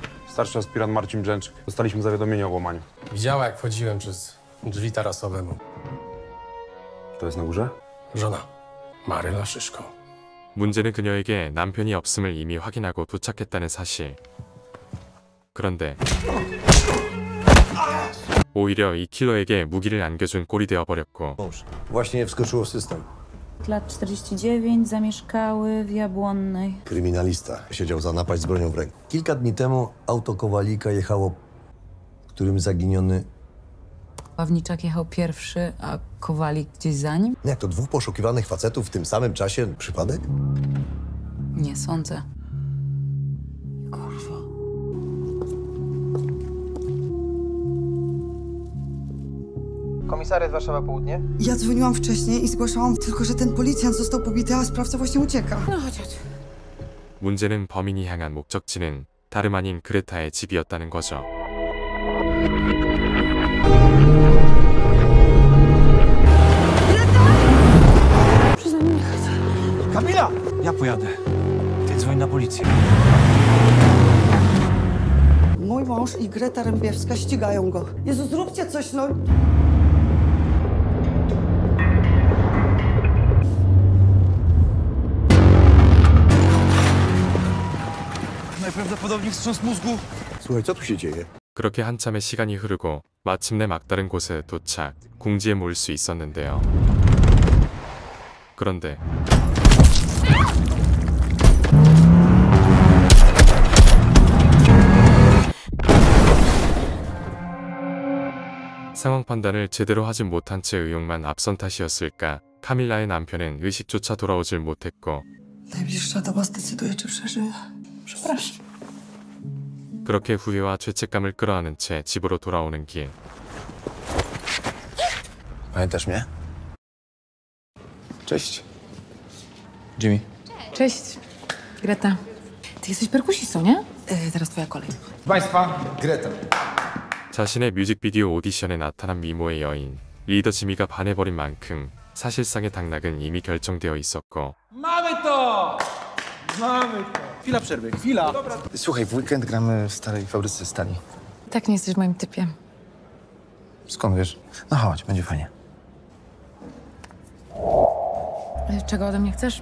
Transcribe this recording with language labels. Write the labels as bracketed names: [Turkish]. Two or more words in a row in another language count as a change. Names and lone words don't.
[Polish] Starszy aspirant Marcin Brzęczyk. Dostaliśmy zawiadomienie o włamaniu. Widziała, jak wchodziłem przez drzwi tarasowe. To jest na górze? Żona, Maryla Szyszko. [Korean] 문제는 그녀에게 남편이 없음을 이미 확인하고 도착했다는 사실. 그런데 오히려 이 킬러에게 무기를 안겨준 꼴이 되어버렸고 [Polish] Właśnie wskoczyło w system. Lat 49 zamieszkały w Jabłonnej. Kryminalista siedział za napaść z bronią w ręku. Kilka dni temu auto Kowalika jechało, którym zaginiony... Ławniczak jechał pierwszy, a Kowalik gdzieś za nim? Jak to, dwóch poszukiwanych facetów w tym samym czasie? Przypadek? Nie sądzę. Komisariat Warszawa Południe. Ja dzwoniłam wcześniej i zgłaszałam tylko, że ten policjant został pobity, a sprawca właśnie ucieka. No chodź, chodź. [Korean] 문제는 범인이 향한 목적지는 다름 아닌 그레타의 집이었다는 거죠. [Polish] Kamila! Ja pojadę. Ty dzwoń na policję. Mój mąż i Greta Rębiewska ścigają go. Jezu, zróbcie coś, no. Najprawdopodobniej wstrząs mózgu. Słuchaj, co tu się dzieje? [Korean] 그렇게 한참의 시간이 흐르고 마침내 막다른 곳에 도착, 궁지에 모일 수 있었는데요. 그런데 상황 판단을 제대로 하지 못한 채 의욕만 앞선 탓이었을까, 카밀라의 남편은 의식조차 돌아오질 못했고 [Polish] Najbliższa doba zdecyduje, czy przeżyje. Przepraszam. [Korean] 그렇게 후회와 죄책감을 끌어안은 채 집으로 돌아오는 길. [Polish] Pamiętasz mnie? Cześć. Jimmy. Cześć, Greta. Ty jesteś perkusistą, nie? Teraz twoja kolej. Państwa, Greta. [Korean] 자신의 뮤직비디오 오디션에 나타난 미모의 여인, 리더 지미가 반해버린 만큼 사실상의 당락은 이미 결정되어 있었고 [Polish] Mamy to! Mamy to! Chwila przerwy, chwila! Słuchaj, w weekend gramy w starej fabryce stali. Tak nie jesteś w moim typie. Skąd wiesz? No chodź, będzie fajnie. Czego ode mnie chcesz?